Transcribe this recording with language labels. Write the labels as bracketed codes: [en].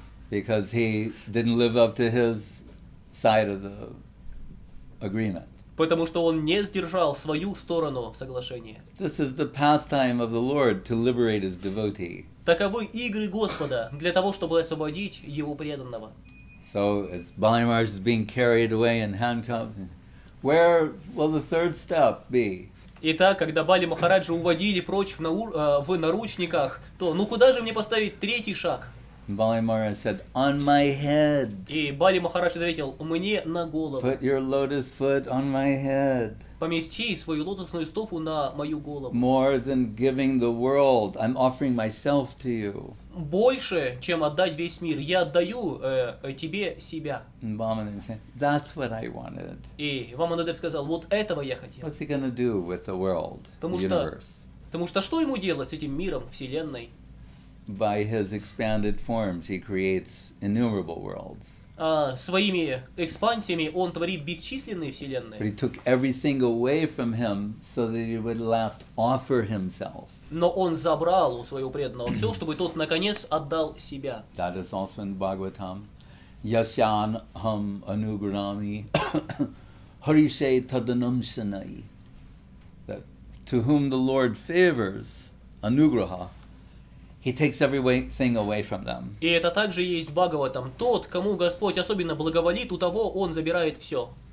[en] because he didn't live up to his side of the agreement. [ru] Потому что он не сдержал свою сторону соглашения. [en] This is the pastime of the Lord to liberate his devotee. [ru] Таковы игры Господа для того, чтобы освободить его преданного. [en] So as Bali Maharaj is being carried away in handcuffs, where will the 3rd step be? [ru] Итак, когда Бали Махараджа уводили прочь в наручниках, то ну куда же мне поставить 3-й шаг? [en] Bali Maharaj said, "On my head. [ru] И Бали Махарадж ответил: мне на голову. [en] Put your lotus foot on my head. [ru] Помести свою лотосную стопу на мою голову. [en] More than giving the world, I'm offering myself to you." [ru] Больше, чем отдать весь мир, я отдаю тебе себя. [en] And Bhamandev said, "That's what I wanted." [ru] И Ваманадев сказал: вот этого я хотел. [en] What's he going to do with the world, the universe? [ru] Потому что что ему делать с этим миром, вселенной? [en] By his expanded forms, he creates innumerable worlds. [ru] Своими экспансиями он творит бесчисленные [en] But [ru] вселенные. [en] he took everything away from him so that he would last offer himself. [ru] Но он забрал у своего преданного все, чтобы тот наконец отдал себя. [en] That is also in Bhagavatam. [sa] Yasyan ham anugrami harishe tadanamshanai. [en] That to whom the Lord favors anugraha, he takes everything away from them. [ru] И это также есть в Бхагаватам. Тот, кому Господь особенно благоволит, у того он забирает все.